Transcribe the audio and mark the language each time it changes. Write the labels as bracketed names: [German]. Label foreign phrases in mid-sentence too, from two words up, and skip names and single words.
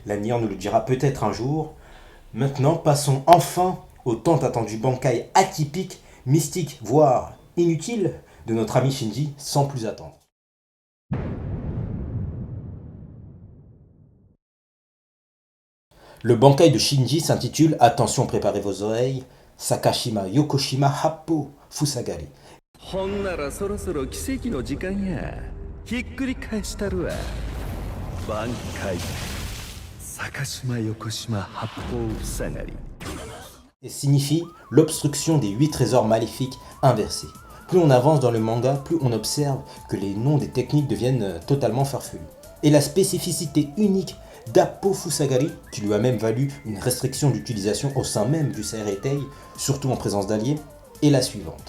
[French] L'avenir nous le dira peut-être un jour. Maintenant, passons enfin au tant attendu Bankai atypique, mystique, voire inutile de notre ami Shinji sans plus attendre. Le Bankai de Shinji s'intitule, attention préparez vos oreilles, Sakashima Yokoshima Happo Fusagari. [Japanese] ほんならそろそろ奇跡の時間や。ひっくり返したるわ。挽回。坂島横島八方塞がり。 [French] Et signifie l'obstruction des 8 trésors maléfiques inversés. Plus on avance dans le manga, plus on observe que les noms des techniques deviennent totalement farfelus. Et la spécificité unique d'Appo Fusagari, qui lui a même valu une restriction d'utilisation au sein même du Seireitei, surtout en présence d'alliés, est la suivante.